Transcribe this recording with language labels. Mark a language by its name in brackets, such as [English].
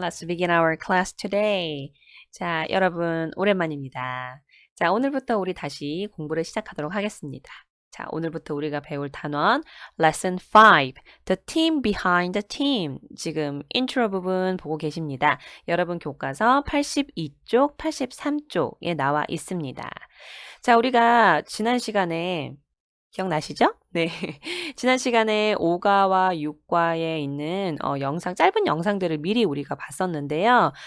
[English] Let's begin our class today. [Korean] 자, 여러분 오랜만입니다. 자, 오늘부터 우리 다시 공부를 시작하도록 하겠습니다. 자, 오늘부터 우리가 배울 단원 Lesson 5, The Team Behind the Team. 지금 인트로 부분 보고 계십니다. 여러분 교과서 82쪽, 83쪽에 나와 있습니다. 자, 우리가 지난 시간에 기억나시죠? 네. 지난 시간에 5과와 6과에 있는 영상, 짧은 영상들을 미리 우리가 봤었는데요.